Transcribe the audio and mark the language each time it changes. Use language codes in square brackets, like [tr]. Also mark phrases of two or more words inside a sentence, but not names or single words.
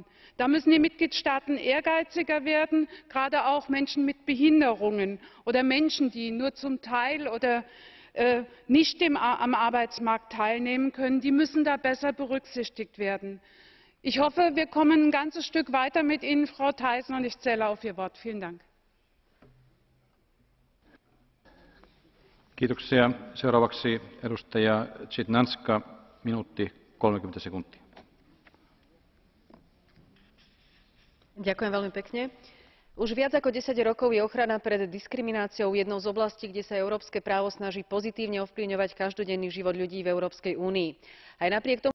[de] Da müssen die Mitgliedstaaten ehrgeiziger werden. Gerade auch Menschen mit Behinderungen oder Menschen, die nur zum Teil oder nicht am Arbeitsmarkt teilnehmen können, die müssen da besser berücksichtigt werden. Ich hoffe, wir kommen ein ganzes Stück weiter mit Ihnen, Frau Thyssen, und ich zähle auf Ihr Wort. Vielen Dank. [fi] Kiitoksia. Seuraavaksi edustaja Žitňanská, minuutti 30 sekuntia. [sk] Ďakujem veľmi pekne. Už viac ako 10 rokov je ochrana pred diskrimináciou jednou z oblastí, kde sa európske právo snaží pozitívne ovplyvňovať každodenný život ľudí v Európskej únii. Aj napriek tomu